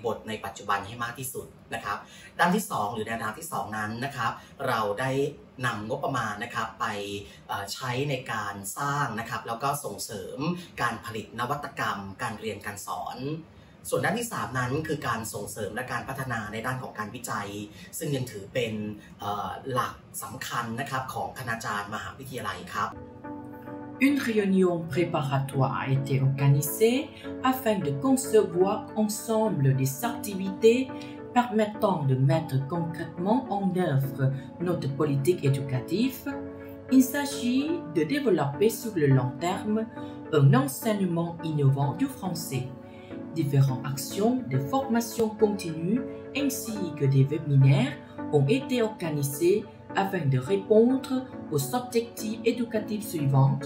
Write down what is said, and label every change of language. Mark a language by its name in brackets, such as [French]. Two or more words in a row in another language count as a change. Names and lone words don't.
[Thai] ทในปัจจุบันให้มากที่สุดนะครับด้านที่2หรือแนวทางที่2นั้นนะครับเราได้นำงบประมาณนะครับไปใช้ในการสร้างนะครับแล้วก็ส่งเสริมการผลิตนวัตกรรมการเรียนการสอนส่วนด้านที่3นั้นคือการส่งเสริมและการพัฒนาในด้านของการวิจัยซึ่งยังถือเป็นหลักสำคัญนะครับของคณาจารย์มหาวิทยาลัยครับ [French] Une réunion préparatoire a été organisée afin de concevoir ensemble des activités permettant de mettre concrètement en œuvre notre politique éducative. Il s'agit de développer sur le long terme un enseignement innovant du français Différentes actions de formation continue ainsi que des webinaires ont été organisés afin de répondre aux objectifs éducatifs suivants.